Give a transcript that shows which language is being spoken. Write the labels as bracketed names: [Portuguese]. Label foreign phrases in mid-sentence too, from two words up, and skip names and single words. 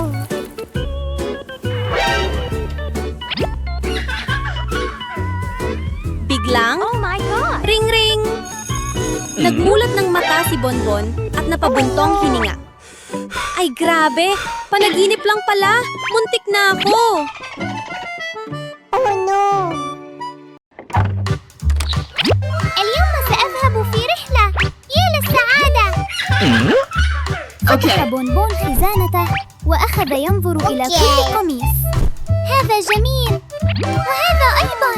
[Filipino] Biglang, [English] Oh my God. ring-ring! [Filipino] Nagmulat ng mata si Bonbon at napabuntong hininga. Ay grabe, panaginip lang pala. Muntik na ako. [English] Oh no. [Arabic] اليوم سأذهب في رحلة. يا للسعادة. فتح Okay. بونبون خزانته وأخذ ينظر إلى كل قميص. هذا جميل. وهذا أيضا.